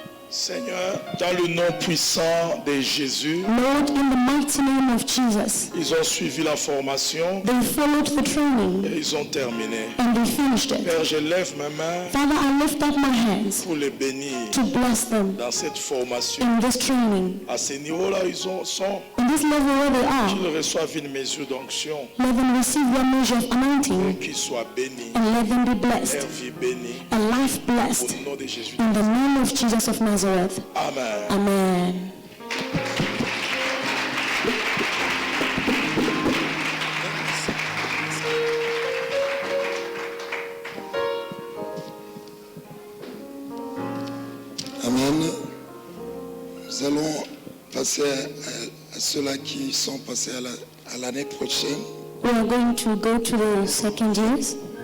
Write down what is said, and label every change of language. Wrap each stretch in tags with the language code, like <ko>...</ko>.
<fr>Seigneur, dans le nom puissant de Jésus,</fr> <en>Lord, in the mighty name of Jesus,</en> <fr>ils ont suivi la formation</fr> <en>they followed the training</en> <fr>et ils ont terminé.</fr> <en>and they finished it.</en> <fr>Père, je lève ma main</fr> <en>Father, I lift up my hands</en> <fr>pour les bénir</fr> <en>to bless them</en> <fr>dans cette formation.</fr> <en>in this training.</en> <fr>À ce niveau-là, ils sont,</fr> <en>In this level where they are,</en> <fr>qu'ils reçoivent une mesure d'onction,</fr> <en>let them receive their measure of anointing</en> <fr>qu'ils soient bénis,</fr> <en>and let them be</en> <fr>leur</fr> <en>blessed,</en> <fr>vie bénie,</fr> <en>a life</en> <fr>au</fr> <en>blessed.</en> <fr>nom de Jésus.</fr> <en>In the name of Jesus of Nazareth. Amen. Amen. Amen.</en> <fr>Nous allons passer à ceux-là qui sont passés à l'année prochaine.</fr> <en>We are going to go to the second years.</en>